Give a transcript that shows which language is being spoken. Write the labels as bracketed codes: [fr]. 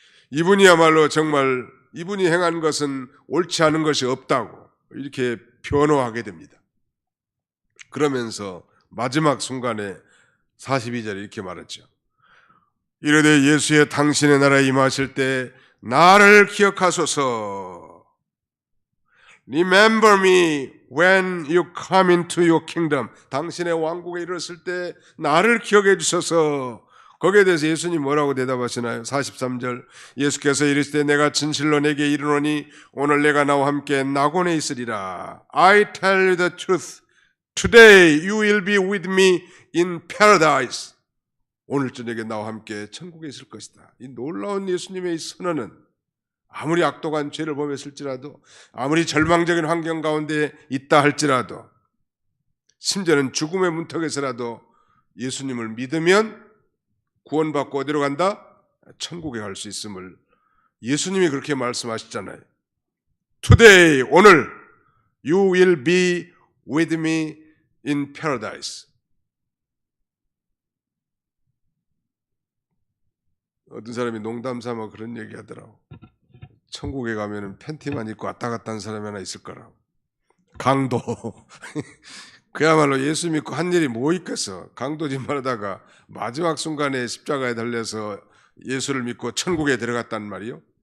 [ko] 이분이야말로 정말 이분이 행한 것은 옳지 않은 것이 없다고 이렇게 변호하게 됩니다. 그러면서 마지막 순간에 42절에 이렇게 말했죠. 이르되 예수의 당신의 나라에 임하실 때 나를 기억하소서. [en] Remember me when you come into your kingdom. [ko] 당신의 왕국에 이르렀을 때 나를 기억해 주소서. 거기에 대해서 예수님 뭐라고 대답하시나요? 43절 예수께서 이르시되 내가 진실로 내게 이르노니 오늘 내가 나와 함께 낙원에 있으리라. [en] I tell you the truth. Today you will be with me in paradise. [ko] 오늘 저녁에 나와 함께 천국에 있을 것이다. 이 놀라운 예수님의 이 선언은 아무리 악독한 죄를 범했을지라도 아무리 절망적인 환경 가운데 있다 할지라도 심지어는 죽음의 문턱에서라도 예수님을 믿으면 구원받고 어디로 간다? 천국에 갈 수 있음을 예수님이 그렇게 말씀하셨잖아요. [en] Today, [ko] 오늘 [en] You will be with me in paradise. [ko] 어떤 사람이 농담 삼아 그런 얘기 하더라고. 천국에 가면은 팬티만 입고 왔다 갔다 하는 사람이 하나 있을 거라고. 강도. 그야말로 예수 믿고 한 일이 뭐 있겠어. 강도짓만 하다가 마지막 순간에 십자가에 달려서 예수를 믿고 천국에 들어갔단 말이요.